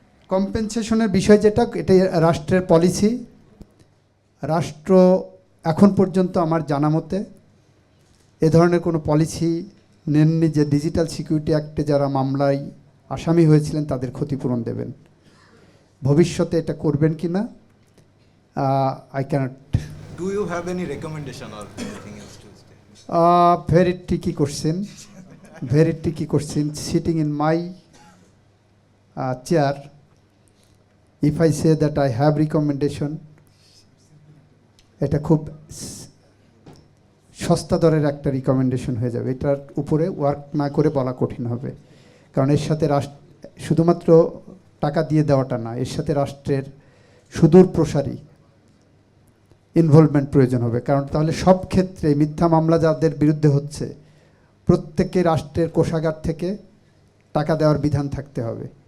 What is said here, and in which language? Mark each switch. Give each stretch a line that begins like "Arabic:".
Bangla: কম্পেনসেশনের বিষয় যেটা, এটা রাষ্ট্রের পলিসি। রাষ্ট্র এখন পর্যন্ত আমার জানা মতে এ ধরনের কোনো পলিসি নেননি যে ডিজিটাল সিকিউরিটি অ্যাক্টে যারা মামলায় আসামি হয়েছিলেন তাদের ক্ষতিপূরণ দেবেন। ভবিষ্যতে এটা করবেন কি না
English: I cannot. Do you have any recommendation or anything else to say? Very tricky question. Very tricky question. Sitting in my chair, if I say that I have recommendation,
Bangla: এটা খুব সস্তা দরের একটা রিকমেন্ডেশন হয়ে যাবে। এটার উপরে ওয়ার্ক না করে বলা কঠিন হবে, কারণ এর সাথে শুধুমাত্র টাকা দিয়ে দেওয়াটা না, এর সাথে রাষ্ট্রের সুদূর প্রসারী ইনভলভমেন্ট প্রয়োজন হবে। কারণ তাহলে সব ক্ষেত্রে মিথ্যা মামলা যাদের বিরুদ্ধে হচ্ছে প্রত্যেককে রাষ্ট্রের কোষাগার থেকে টাকা দেওয়ার বিধান থাকতে হবে।